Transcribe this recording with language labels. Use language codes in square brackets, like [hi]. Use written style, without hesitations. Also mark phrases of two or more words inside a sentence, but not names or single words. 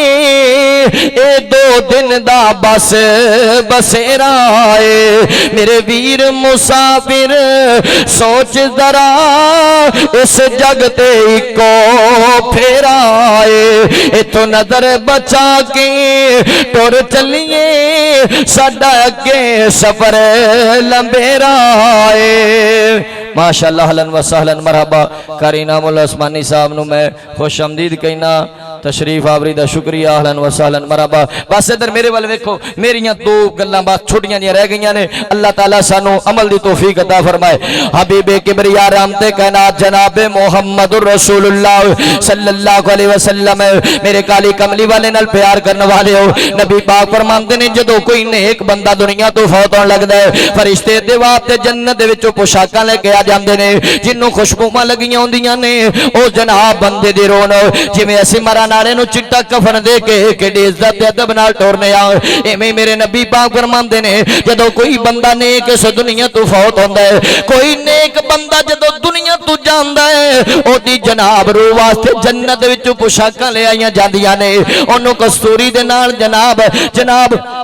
[pa] اے 2 دن دا بس بسیرا ہے میرے ویر مسافر سوچ ذرا اس جگ تے اکو پھیرا ہے اتھوں نظر بچا کے ٹر چلیئے ساڈا اگے سفر لمیرا ہے. माशाअल्लाह [ar] أهلا وسهلا مرحبا [pa] قاری نامل عثمانی صاحب نوں میں خوش آمدید کہنا تشریف آوری دا شکریہ [ar] أهلا وسهلا مرحبا. [pa] بس ادھر میرے ول ویکھو میریاں 2 گلاں بس چھوٹیاں جیہیاں رہ گئیاں نے اللہ تعالیٰ سانوں عمل دی توفیق عطا فرمائے. حبیبِ کبریا رحمتِ کائنات جنابِ محمد الرسول اللہ [ar] صلى الله عليه وسلم [pa] میرے کالی کملی والے نال پیار کرن والے ہو نبی پاک فرماندے نے جدوں کوئی نیک بندہ دنیا توں فوت ہون لگدا ہے فرشتے دے واسطے جنت دے وچوں پوشاکاں لے کے آ جاندے نے جنہاں نوں خوشبوآں لگیاں ہوندیاں نے او جناب بندے دی رون جویں اسیں مرن والے نوں چٹا کفن دے کے کہڑی عزت تے ادب نال ٹورنے آں ایویں میرے نبی پاک فرماندے نے جدوں کوئی بندہ نیک اس دنیا توں فوت ہوندا ہے کوئی نیک بندہ جدوں دنیا توں جاندا ہے اودی جناب روح واسطے جنت دے وچوں پوشاکاں لے آئیاں جاندیاں نے اونوں کستوری دے نال جناب